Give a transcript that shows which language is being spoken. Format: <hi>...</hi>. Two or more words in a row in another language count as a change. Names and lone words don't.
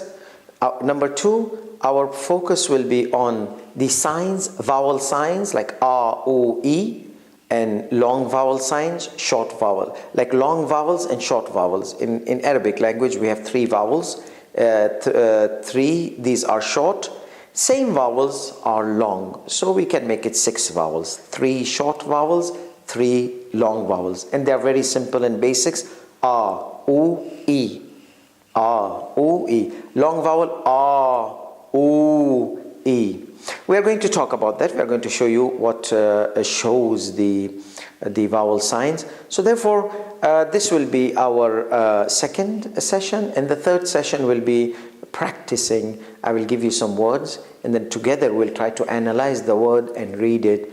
<en>Number two, our focus will be on the signs, vowel signs like A, O, E, and long vowel signs, short vowel, like long vowels and short vowels. In Arabic language, we have three vowels. These are short. Same vowels are long. So we can make it 6 vowels. 3 short vowels, 3 long vowels. And they are very simple and basics. A, O, E. A, O, E. Long vowel, A, O, E. We are going to talk about that. We are going to show you what shows the vowel signs. So therefore, this will be our second session, and the third session will be practicing. I will give you some words, and then together we'll try to analyze the word and read it.</en>